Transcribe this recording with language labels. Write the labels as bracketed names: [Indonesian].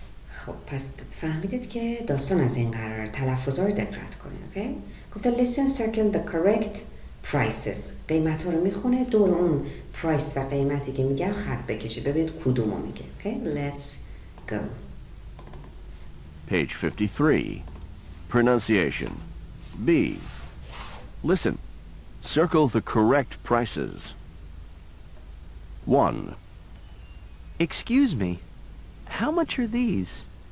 [Persian] خب پس فهمیدید که داستان از این قراره. تلفظا رو دقت کنید. اوکی؟ گفته [English] listen, circle the correct prices. [Persian] قیمت ها رو میخونه، دور اون پرایس و قیمتی که میگه خط بکشه ببینید کدومو میگه. [English] Okay? Let's go. Page 53. Pronunciation. B. Listen. Circle the correct prices. 1. Excuse me, how much are these?